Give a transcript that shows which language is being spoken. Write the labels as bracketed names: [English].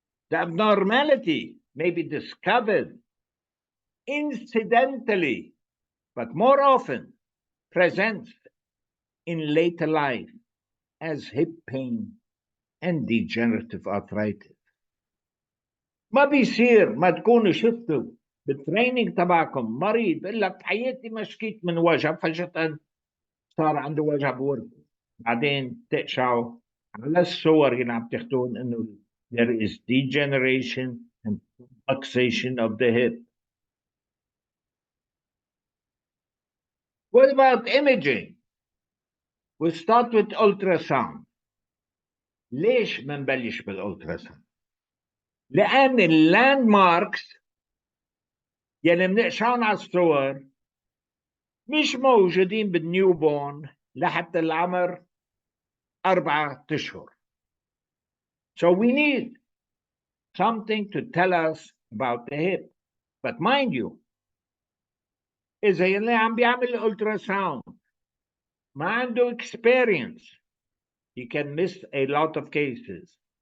[English] The abnormality may be discovered incidentally, but more often presents in later life as hip pain and degenerative arthritis. [Arabic] ما بيصير ما تكونوا شفتوا بالتريننج تبعكم مريض بيقول لك حياتي ما شكيت من وجع فجأة صار عنده وجع بوركه، بعدين تقشعوا على الصور اللي عم تاخذون انه [English] there is degeneration and luxation of the hip. What about imaging? We start with ultrasound. [Arabic] ليش ما نبلش بالالتراساوند؟ لأن اللاند ماركس يلي بنقشعهم على الصور مش موجودين بالنيو بورن لحتى العمر 4 أشهر. [English] So we need something to tell us about the hip. But mind you, [Arabic] إذا يلي عم بيعمل الالتراساوند ما عنده [English] experience, he can miss a lot of cases.